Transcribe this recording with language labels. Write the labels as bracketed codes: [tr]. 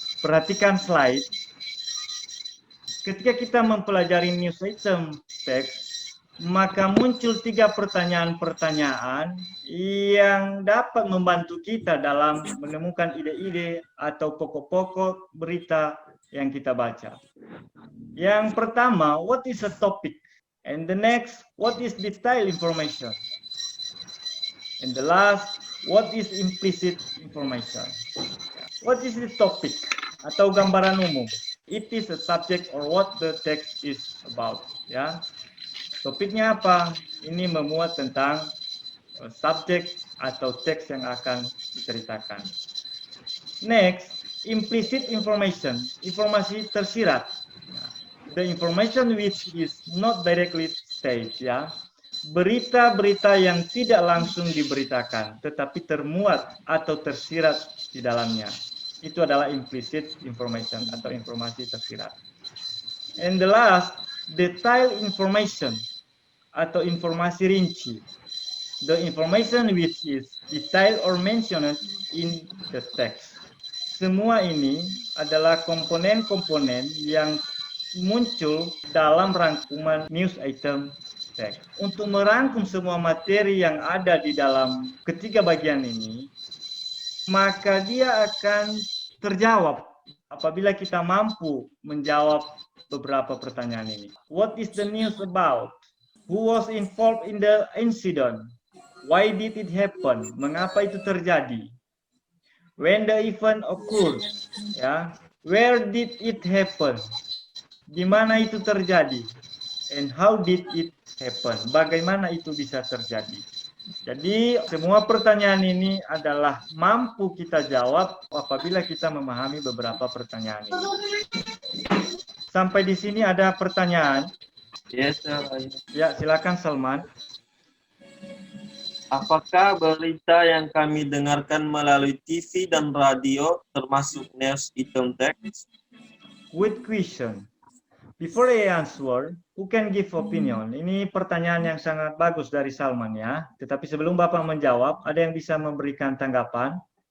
[id] Perhatikan slide. Ketika kita mempelajari news item text, maka muncul 3 pertanyaan-pertanyaan yang dapat membantu kita dalam menemukan ide-ide atau pokok-pokok berita yang kita baca. Yang pertama, [en] what is a topic? And the next, what is detailed information? And the last, what is implicit information? What is the topic? [id] Atau gambaran umum. [en] It is a subject or what the text is about. [id] Ya. Topiknya apa? Ini memuat tentang subjek atau teks yang akan diceritakan. [en] Next, implicit information, [id] informasi tersirat. [en] The information which is not directly stated, ya. [id] Berita-berita yang tidak langsung diberitakan, tetapi termuat atau tersirat di dalamnya. Itu adalah implicit information atau informasi tersirat. [en] And the last, detailed information [id] atau informasi rinci. [en] The information which is detailed or mentioned in the text. [id] Semua ini adalah komponen-komponen yang muncul dalam rangkuman news item text. Untuk merangkum semua materi yang ada di dalam ketiga bagian ini, maka dia akan terjawab apabila kita mampu menjawab beberapa pertanyaan ini. [en] What is the news about? Who was involved in the incident? Why did it happen? [id] Mengapa itu terjadi? [en] When the event occurred, ya. Where did it happen? [id] Di mana itu terjadi? [en] And how did it happen? [id] Bagaimana itu bisa terjadi? Jadi semua pertanyaan ini adalah mampu kita jawab apabila kita memahami beberapa pertanyaan ini. Sampai di sini ada pertanyaan? [en] Yes, sir. [id] Ya, silakan Salman. Apakah berita yang kami dengarkan melalui TV dan radio termasuk news item text? [en] Good question. Before I answer, who can give opinion? [id] Ini pertanyaan yang sangat bagus dari Salman ya. Tetapi sebelum Bapak menjawab, ada yang bisa memberikan tanggapan?